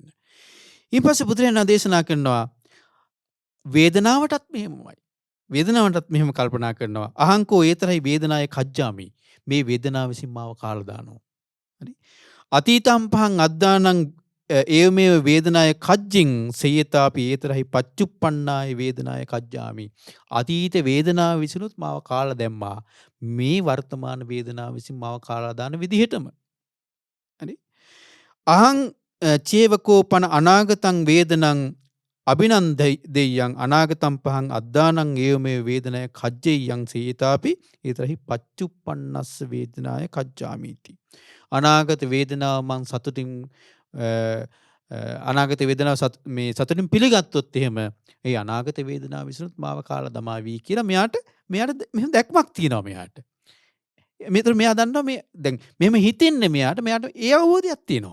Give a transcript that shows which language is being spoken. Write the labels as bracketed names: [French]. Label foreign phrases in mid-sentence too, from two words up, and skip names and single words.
[Sinhala] ඊපස්සේ බුදුරජාණන් දේශනා කරනවා වේදනාවටත් මෙහෙමයි. වේදනාවටත් මෙහෙම කල්පනා කරනවා. [Pali] අහංකෝ ඒතරයි වේදනාය කජ්ජාමි. [Sinhala] මේ වේදනාව විසින් මාව කාලා දානවා. හරි. [Pali] අතීතම් පහන් අද්දානං ඒවමේව වේදනාය කජ්ජින් සේයතාපි ඒතරහි පච්චුප්පන්නාය වේදනාය කජ්ජාමි. [Sinhala] අතීත වේදනාව විසිනුත් මාව කාලා දැම්මා. මේ වර්තමාන වේදනාව විසින් මාව කාලා දාන විදිහටම. හරි. [Pali] අහං චේවකෝ පන අනාගතං වේදනං අභිනන්දෙය්‍යං අනාගතම් පහන් අද්දානං ඒවමේව වේදනාය කජ්ජෙය්‍යං සේයතාපි ඒතරහි පච්චුප්පන්නස්ස වේදනාය කජ්ජාමීති. [Sinhala] අනාගත වේදනාව මං සතුටින් අනාගත වේදනාව සතුටින් පිළිගත්තොත් එහෙම ඒ අනාගත වේදනාව විසිනුත් මාව කාලා දමාවි කියලා මෙයාට මෙහෙම දැක්මක් තියෙනවා මෙයාට. මෙතන මෙයා දන්නවා මේ දැන් මෙහෙම හිතෙන්නේ මෙයාට ඒ අවබෝධයක් තියෙනවා.